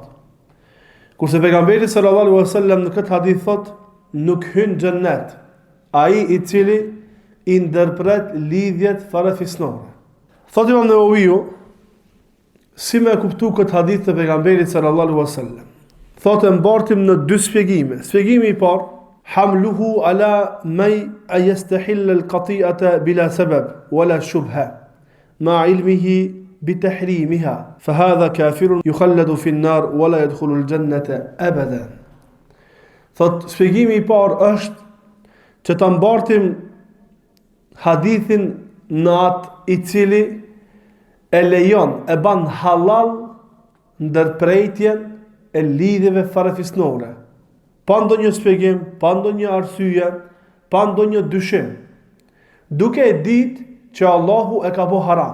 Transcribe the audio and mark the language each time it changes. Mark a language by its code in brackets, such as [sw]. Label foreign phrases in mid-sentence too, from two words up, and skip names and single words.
[sq] Kurse pejgamberi [ar] صلى الله عليه وسلم [sq] në këtë hadith thot, nuk hyn në xhennet ai I cili I ndërpret lidhjet farafisnore. Thot Imam Nawawiu, si me kuptu këtë hadith të pejgamberit [ar] صلى الله عليه وسلم? [sq] Thotë mbartim në dy shpjegime. Shpjegimi I parë, [ar] حمله على من يستحل القطيعة بلا سبب ولا شبهة مع علمه بتحريمها فهذا كافر يخلد في النار ولا يدخل الجنة أبدا. [sq] Thotë shpjegimi I parë është që ta mbartim hadithin në atë I cili e lejon, e ban halal ndërprejtjen e lidhjeve farafisnore, pa ndonjë shpjegim, pa ndonjë arsye, pa ndonjë dyshim, duke e ditë që Allahu e ka bo haram.